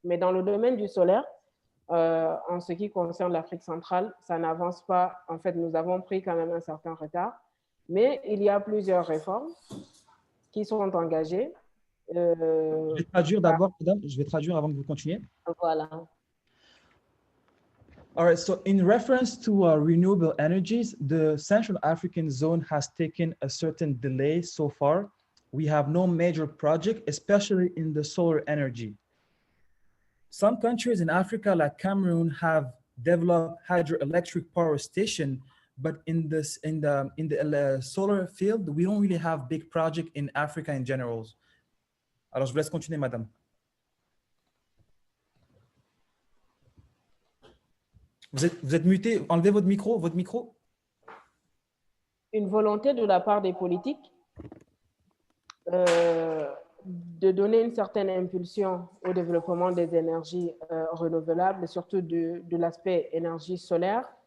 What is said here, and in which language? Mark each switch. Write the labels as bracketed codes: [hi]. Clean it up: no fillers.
[fr] Mais dans le domaine du solaire, en ce qui concerne l'Afrique centrale, ça n'avance pas. En fait, nous avons pris quand même un certain retard. Mais il y a plusieurs réformes qui sont engagées. Je vais traduire d'abord, Madame. Je vais traduire avant que vous continuiez. Voilà. [en] All right, so in reference to renewable energies, the Central African zone has taken a certain delay so far. We have no major project, especially in the solar energy. Some countries in Africa, like Cameroon, have developed hydroelectric power station, but in the solar field, we don't really have big project in Africa in general. [fr] Alors, je vous laisse continuer, Madame. Vous êtes muté, enlevez votre micro. Une volonté de la part des politiques de donner une certaine impulsion au développement des énergies renouvelables, surtout de l'aspect énergie solaire.